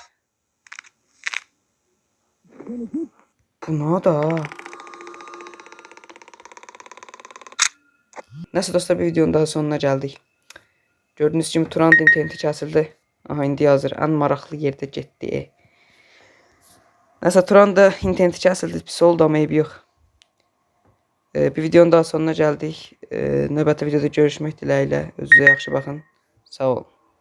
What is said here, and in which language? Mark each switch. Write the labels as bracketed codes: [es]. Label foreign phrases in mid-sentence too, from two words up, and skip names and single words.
[tr] Bu ne da? Neyse dostlar, bir videonun daha sonuna geldik. Gördüğünüz gibi Turan interneti kesildi. [az] Aha, indi hazır. En maraqlı yerde getdi. [tr] Neyse, Turan da interneti kesildi. [az] Pis oldu ama eybi yox. [tr] Bir videonun daha sonuna geldik. [az] Növbəti videoda görüşmək diləyilə. Özünüzə yaxşı baxın. Sağ olun.